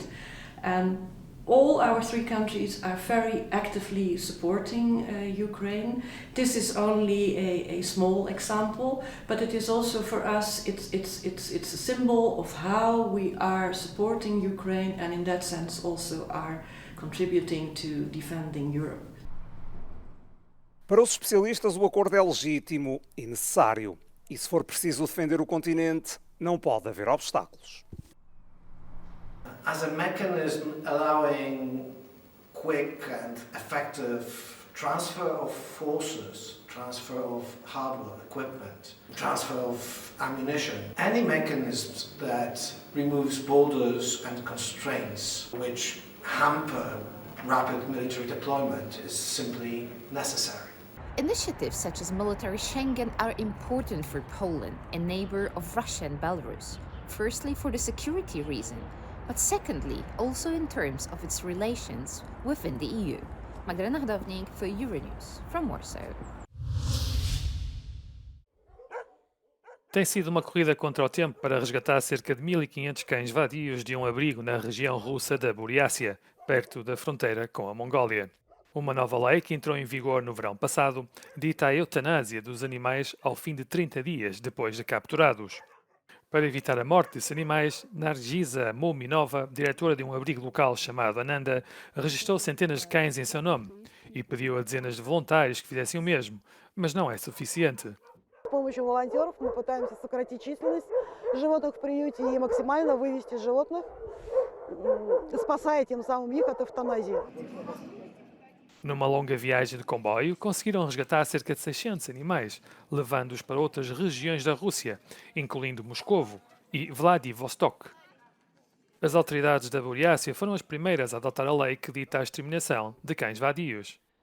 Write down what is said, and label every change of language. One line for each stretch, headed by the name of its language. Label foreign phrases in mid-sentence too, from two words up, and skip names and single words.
English: And all our 3 countries are very actively supporting Ukraine. This is only a small example, but it is also for us, it's a symbol of how we are supporting Ukraine, and in that sense also are contributing to defending Europe.
Portuguese: Para os especialistas, o acordo é legítimo e necessário. E se for preciso defender o continente, não pode haver obstáculos.
English: As a mechanism allowing quick and effective transfer of forces, transfer of hardware, equipment, transfer of ammunition, any mechanisms that removes borders and constraints which hamper rapid military deployment is simply necessary. Initiatives such as military Schengen are important for Poland, a neighbor of Russia and Belarus. Firstly, for the security reason, but secondly, also in terms of its relations within the EU. Magdalena Hodownik for Euronews from Warsaw.
Portuguese: Tem sido uma corrida contra o tempo para resgatar cerca de 1.500 cães vadios de um abrigo na região russa da Buriácia, perto da fronteira com a Mongólia. Uma nova lei que entrou em vigor no verão passado dita a eutanásia dos animais ao fim de 30 dias depois de capturados. Para evitar a morte desses animais, Nargisa Mominova, diretora de um abrigo local chamado Ananda, registrou centenas de cães em seu nome e pediu a dezenas de voluntários que fizessem o mesmo, mas não é suficiente.
Russian: С помощью волонтеров мы пытаемся сократить численность животных в приюте и максимально вывести животных, спасая тем самым их от эвтаназии.
Portuguese: Numa longa viagem de comboio, conseguiram resgatar cerca de 600 animais, levando-os para outras regiões da Rússia, incluindo Moscovo e Vladivostok. As autoridades da Buriácia foram as primeiras a adotar a lei que dita a exterminação de cães vadios.